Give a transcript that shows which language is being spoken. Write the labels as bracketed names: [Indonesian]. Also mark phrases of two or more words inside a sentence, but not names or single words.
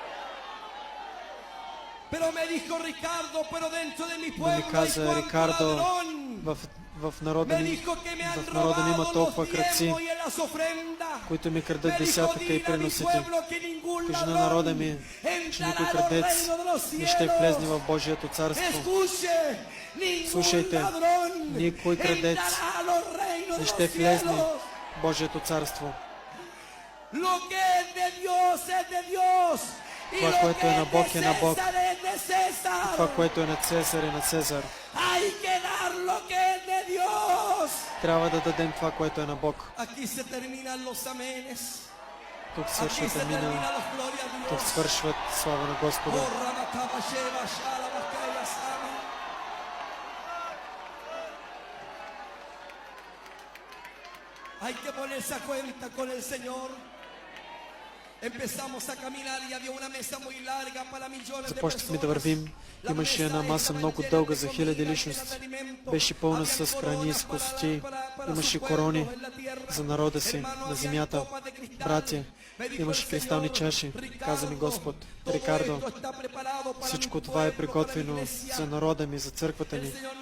[Bulgarian] Но ми каза: Рикардо, в народа ми има толкова крадци, които ми крадат десятъка и приносите. Кажи на народа ми, че никой крадец не ще влезне в Божието царство. Слушайте, никой крадец не ще влезне в Божието царство. [Spanish] Lo que es de Dios es de Dios. Y [Bulgarian] Това, [Spanish] lo [Bulgarian] което [Spanish] que [Bulgarian] е на [Spanish] es [Bulgarian] Бог, [Spanish] de [Bulgarian] е на Бог. [Spanish] César es de César. [Bulgarian] Това, което е на Цезар, е на Цезар. [Spanish] Hay que dar lo que es de Dios. [Bulgarian] Трябва да дадем това, което е на Бог. [Spanish] Aquí se terminan los amenes. [Bulgarian] Тук [Spanish] Aquí [Bulgarian] свършват [Spanish] se [Bulgarian] амина. [Spanish] terminan los gloria a [Bulgarian] Тук [Spanish] Dios. [Bulgarian] свършват слава на Господа. Oh, Ramataba, Sheba, Shala, Bakaya, Sama. [Spanish] Hay que ponerse a cuenta con el Señor. Empezamos a caminar y había una mesa muy larga para millones de [Bulgarian] Започнахме да [Spanish] personas. [Bulgarian] вървим. Имаше една маса много дълга за хиляди личности. Беше пълна с храни и с кости. Имаше корони за народа си на земята. Братя, имаше кристални чаши. Каза ми Господ, Рикардо, всичко това е приготвено за народа ми, за църквата ми.